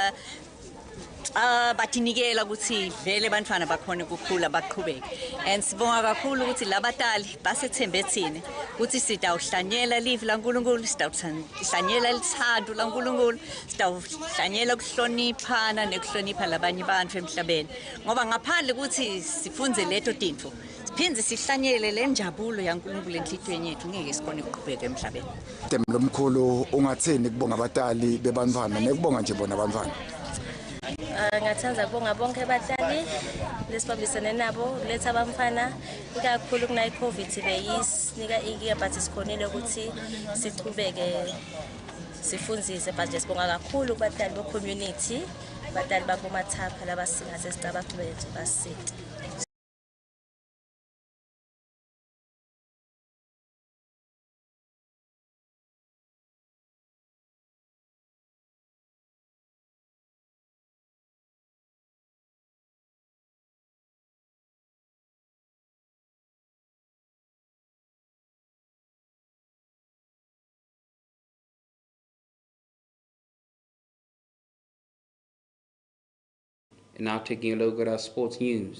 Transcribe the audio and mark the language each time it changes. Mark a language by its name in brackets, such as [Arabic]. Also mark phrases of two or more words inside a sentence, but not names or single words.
[Swati] batinikela ukuthi vele bantwana bakhona ukukhula baqhubeke, and sibonga kakhulu ukuthi labatali basethembe thina ukuthi sitawuhlanyela live laNkulunkulu, sitawuhlanyela lithando laNkulunkulu, sitawuhlanyela ukuhloniphana nekuhlonipha labanye abantu emhlabeni, ngoba ngaphandle ukuthi sifunze leto tinto phindze sihlanyele le njabulo yaNkulunkulu enhlitweni yethu ngeke sikhone ukuqhubeka emhlabeni. Lo mkhulu ungathini kubonga abatali bebantwana nekubonga nje bona abantwana? Ngathanza kubonga bonke abatali lesibambisene nabo letha abamfana ikakhulu kuna iCovid beyisinika ikiya but sikhonile ukuthi sichubeke sifunzise, but sibonga kakhulu kubatali be community, abatali bakomathapha labasingathe sicabanga bethu basite. [English] And now taking a look at our sports news.